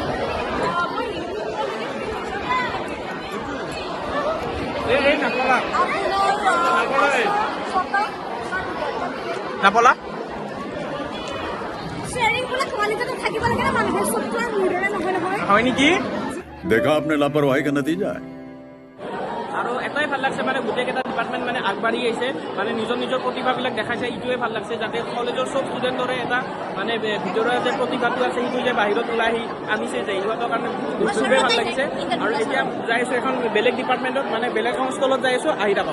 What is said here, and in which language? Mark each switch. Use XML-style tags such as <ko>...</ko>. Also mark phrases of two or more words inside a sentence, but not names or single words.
<as>এই নাপলা নাপলা হয় নেকি</as> <hi>देखा आपने लापरवाही का नतीजा है</hi> <as>আৰু এটাই ভাল লাগছে মানে গোটেইকেইটা ডিপাৰ্টমেণ্ট মানে আগবাঢ়ি আহিছে মানে নিজৰ নিজৰ প্ৰতিভাবিলাক দেখাইছে ইটোৱে ভাল লাগছে যাতে কলেজৰ চব ষ্টুডেণ্টৰে এটা মানে ভিতৰৰ যে প্ৰতিভাটো আছে সেইটো যে বাহিৰত ওলাই আহি আনিছে যে ইহঁতৰ কাৰণে খুবেই ভাল লাগিছে আৰু এতিয়া যাই আছোঁ এখন বেলেগ ডিপাৰ্টমেণ্টত মানে বেলেগ এখন ষ্টলত যাই আছোঁ আহি থাকক</as>